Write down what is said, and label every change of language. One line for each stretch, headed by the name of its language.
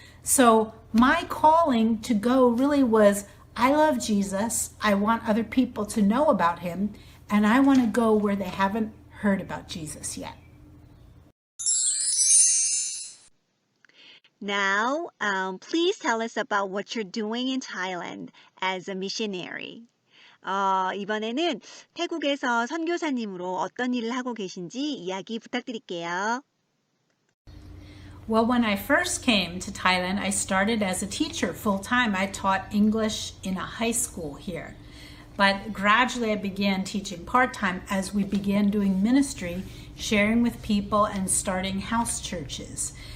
English: So my calling to go really was, I love Jesus, I want other people to know about him, and I want to go where they haven't heard about Jesus yet. Now, please tell us about what you're doing in Thailand as a missionary.
Korean: 이번에는 태국에서 선교사님으로 어떤 일을 하고 계신지 이야기 부탁드릴게요.
English: Well, when I first came to Thailand, I started as a teacher full-time. I taught English in a high school here. But gradually I began teaching part-time as we began doing ministry, sharing with people and starting house churches.